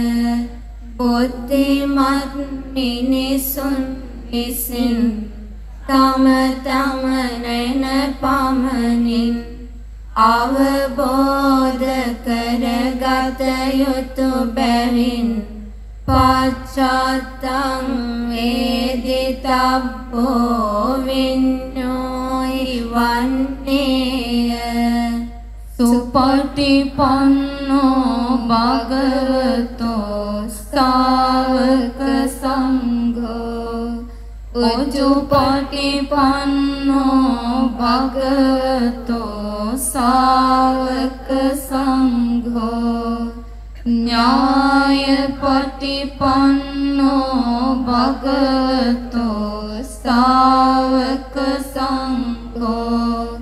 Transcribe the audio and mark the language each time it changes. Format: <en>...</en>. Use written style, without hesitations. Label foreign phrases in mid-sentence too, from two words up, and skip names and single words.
<si>බුද්ධිමත් මිනිසුන් විසින් තම තම නැන පමණින් අවබෝධ කරගත යුතු බැවින්</si> <pi>පච්චත්තං වේදිතබ්බෝ විඤ්ඤෝයි</pi> <si>වන්නේය.</si> <pi>සුපටිපන්නෝ භගවතෝ ශාවක සංඝෝ උජුපටිපන්නෝ භගවතෝ ශාවක සංඝෝ ඥායපටිපන්නෝ භගවතෝ ශාවක සංඝෝ</pi>